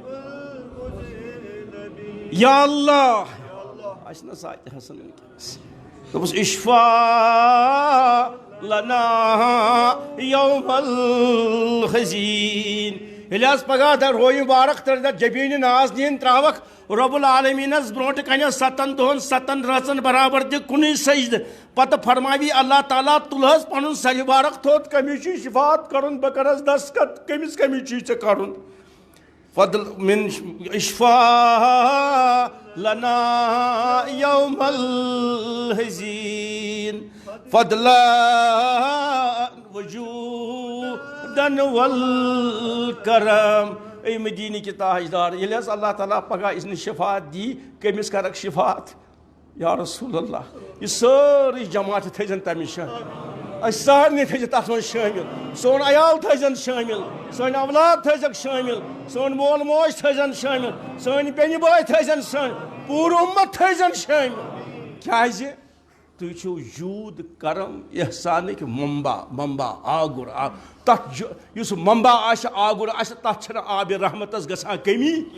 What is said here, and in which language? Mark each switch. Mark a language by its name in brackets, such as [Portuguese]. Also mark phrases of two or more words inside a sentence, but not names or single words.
[Kashmiri] یا اللہ آسہِ نا ساتہِ حسن وٕنکٮ۪نس دوٚپُس [Arabic] اشفاء لنا یوم الحزین [Kashmiri] ییٚلہِ حظ پگاہ رویہِ مبارک تٔرۍ جبیٖنہِ نازنیٖن ترٛاوَکھ رۄب العالمیٖنس برونٛٹھ کَنہِ 7 دۄہن 7 رٲژن برابر دِ کُنُے سجدٕ پتہٕ فرماوی اللہ تعالیٰ تُل حظ پنُن سرِ مبارک تھوٚد کٔمِس چھُے شفاعت کرُن بہٕ کرس دستخط کٔمِس چھُے ژےٚ کرُن فضل من [Arabic] اشفاء لنا یوم الحزین فضلا وجودن والکرم [Urdu] اے مدینہ کی تاجدار [Kashmiri] ییٚلہِ حظ اللہ تعالیٰ پگاہ اِذنہِ شفاعت دی کٔمِس کرکھ شفاعت [Arabic] یا رسول اللہ [Kashmiri] یہِ سٲرٕے جماعت تھٲیزن تمہِ شٲمِل أسۍ سارنٕے تھٲیزِ تتھ منٛز شٲمِل سون عیال تھٲیزن شٲمِل سٲنۍ اولاد تھٲیزکھ شٲمِل سون مول موج تھٲیزن شٲمِل سٲنۍ بیٚنہِ بٲے تھٲیزن شٲمِل پوٗرٕ اُمت تھٲیزن شٲمِل کیٛازِ تُہۍ چھِو جوٗد کرم احسانٕکۍ ممبا آگُر تتھ یُس ممبا آسہِ آگُر آسہِ تتھ چھنہٕ آبِ رحمتس گژھان کٔمی